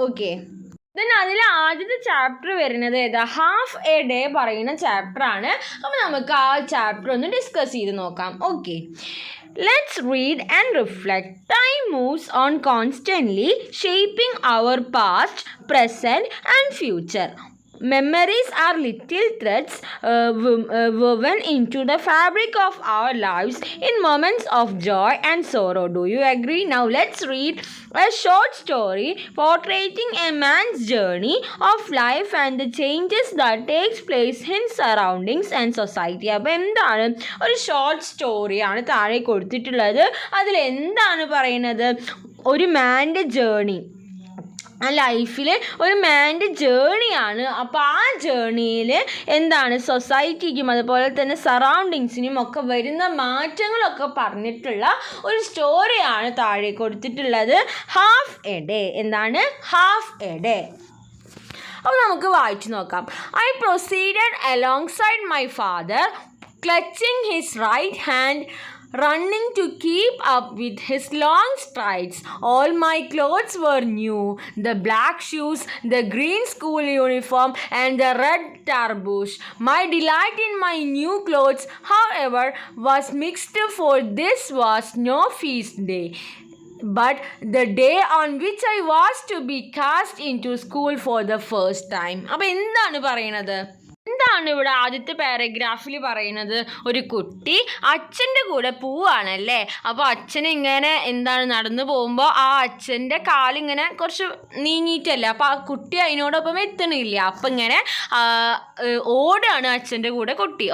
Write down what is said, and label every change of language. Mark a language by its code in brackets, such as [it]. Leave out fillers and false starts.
[ml] Okay, then അതിൽ ആദ്യത്തെ chapter വരുന്നത് ഏതാ? ഹാഫ് എ ഡേ പറയുന്ന ചാപ്റ്ററാണ്. അപ്പോൾ നമുക്ക് ആ ചാപ്റ്റർ ഒന്ന് ഡിസ്കസ് ചെയ്ത് നോക്കാം. [en] Okay, let's read and reflect. Time moves on constantly, shaping our past, present and future. Memories are little threads woven into the fabric of our lives in moments of joy and sorrow. Do you agree? Now let's read a short story portraying a man's journey of life and the changes that takes place in surroundings and society. [ml] അപ്പോൾ എന്താണ്? ഒരു short സ്റ്റോറിയാണ് താഴെ കൊടുത്തിട്ടുള്ളത്. അതിൽ എന്താണ് പറയുന്നത്? ഒരു മാൻ്റെ ജേണി, ആ ലൈഫിൽ ഒരു മാൻ്റെ ജേണിയാണ്. അപ്പോൾ ആ ജേണിയിൽ എന്താണ് സൊസൈറ്റിക്കും അതുപോലെ തന്നെ സറൗണ്ടിങ്സിനും ഒക്കെ വരുന്ന മാറ്റങ്ങളൊക്കെ പറഞ്ഞിട്ടുള്ള ഒരു സ്റ്റോറിയാണ് താഴെ കൊടുത്തിട്ടുള്ളത്. Half A day. എന്താണ്? Half A day. അപ്പോൾ നമുക്ക് വായിച്ചു നോക്കാം. [en] I proceeded alongside my father, clutching his right hand, running to keep up with his long strides. All my clothes were new, the black shoes, the green school uniform, and the red tarboosh. My delight in my new clothes, however, was mixed, for this was no feast day, but the day on which I was to be cast into school for the first time. [ml] അപ്പോൾ എന്താണ് പറയുന്നത്? എന്താണ് ഇവിടെ ആദ്യത്തെ പാരഗ്രാഫിൽ പറയുന്നത്? ഒരു കുട്ടി അച്ഛൻ്റെ കൂടെ പോവുകയാണല്ലേ. അപ്പോൾ അച്ഛൻ ഇങ്ങനെ എന്താണ് നടന്നു പോകുമ്പോൾ ആ അച്ഛൻ്റെ കാലിങ്ങനെ കുറച്ച് നീങ്ങിയിട്ടല്ല, അപ്പോൾ ആ കുട്ടി അതിനോടൊപ്പം എത്തണില്ല. അപ്പം ഇങ്ങനെ ഓടാണ് അച്ഛൻ്റെ കൂടെ കുട്ടി.